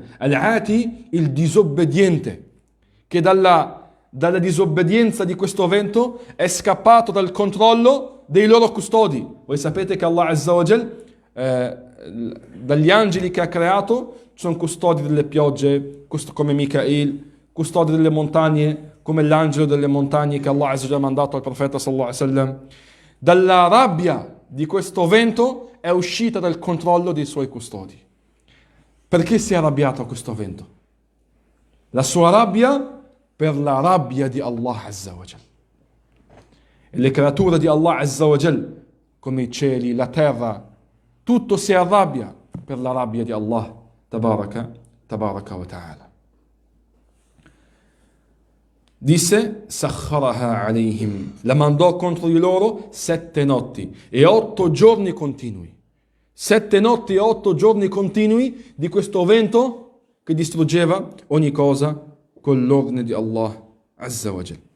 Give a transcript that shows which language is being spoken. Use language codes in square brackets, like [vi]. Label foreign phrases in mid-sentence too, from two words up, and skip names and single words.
[it] Al-Ati, il disobbediente, che dalla disobbedienza di questo vento è scappato dal controllo dei loro custodi. Voi sapete che Allah [ar] عز وجل, [it] dagli angeli che ha creato, sono custodi delle piogge, come Michael, custodi delle montagne, come l'angelo delle montagne che Allah [ar] عز وجل [it] ha mandato al profeta [ar] صلى الله عليه وسلم. [it] Dalla rabbia di questo vento è uscita dal controllo dei suoi custodi. Perché si è arrabbiato questo vento? La sua rabbia per la rabbia di Allah [ar] عز وجل. [it] E le creature di Allah [ar] عز وجل, [it] come i cieli, la terra, tutto si arrabbia per la rabbia di Allah [ar] تبارك وتعالى. [it] Disse: [ar] سخرها عليهم, [it] la mandò contro di loro 7 notti e 8 giorni continui. 7 notti e 8 giorni continui di questo vento che distruggeva ogni cosa con l'ordine di Allah [ar] عز وجل.